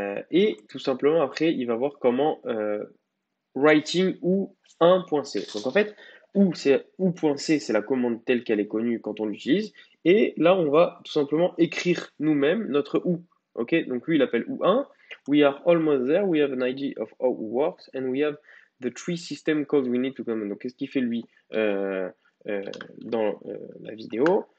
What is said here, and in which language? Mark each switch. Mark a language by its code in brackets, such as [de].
[fr] Et tout simplement, après, il va voir comment writing ou 1.c. Donc en fait, ou.c, c'est la commande telle qu'elle est connue quand on l'utilise. Et là, on va tout simplement écrire nous-mêmes notre ou. Ok, donc lui, il appelle ou1. [en] We are almost there. We have an idea of how it works. And we have the three system calls we need to command. [fr] Donc qu'est-ce qu'il fait lui dans la vidéo?